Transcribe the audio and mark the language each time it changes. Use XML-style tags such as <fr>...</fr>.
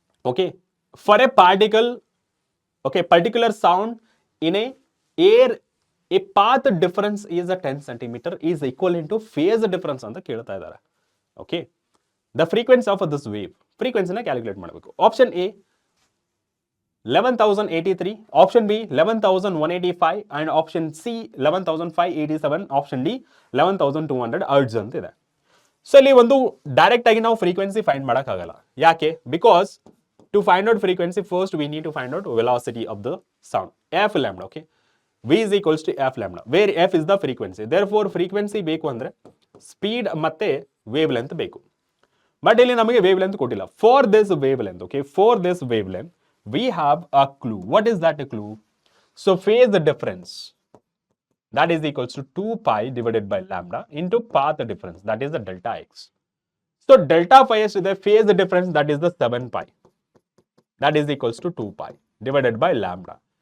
<en>okay, for a particle, okay, particular sound in a air, a path difference is a 10 centimeter is equivalent to phase difference</en> <kn>ಅಂತ ಕೇಳ್ತಾ ಇದ್ದಾರೆ.</kn> <en>okay, the frequency of this wave, frequency ನ calculate</en> <kn>ಮಾಡಬೇಕು.</kn> <en>option A 11,083, option B 11,185 and option C 11,587, option D 11,200 hertz</en> <kn>ಅಂತ ಇದೆ. So ಇಲ್ಲಿ ಒಂದು direct ಆಗಿ ನಾವು ಫ್ರೀಕ್ವೆನ್ಸಿ ಫೈಂಡ್ ಮಾಡೋಕ್ಕಾಗಲ್ಲ. ಯಾಕೆ?</kn> <en>Because to find out frequency, first we need to find out velocity of the sound, f lambda. Okay, v is equals to f lambda, where f is the frequency. Therefore frequency</en> <kn>ಬೇಕು ಅಂದ್ರೆ</kn> <en>speed</en> <kn>ಮತ್ತೆ</kn> <en>Wavelength ಬೇಕು.</en> <kn>But ಇಲ್ಲಿ ನಮಗೆ wave length ಕೊಟ್ಟಿಲ್ಲ.</kn> <en>For this wavelength, okay, for this wavelength we have a clue. What is that clue? So phase difference, that is equals to 2 pi divided by lambda into path difference, that is the delta x. So delta phi is the phase difference, that is the 7 pi. That is equals to 2 pi divided by lambda.</en>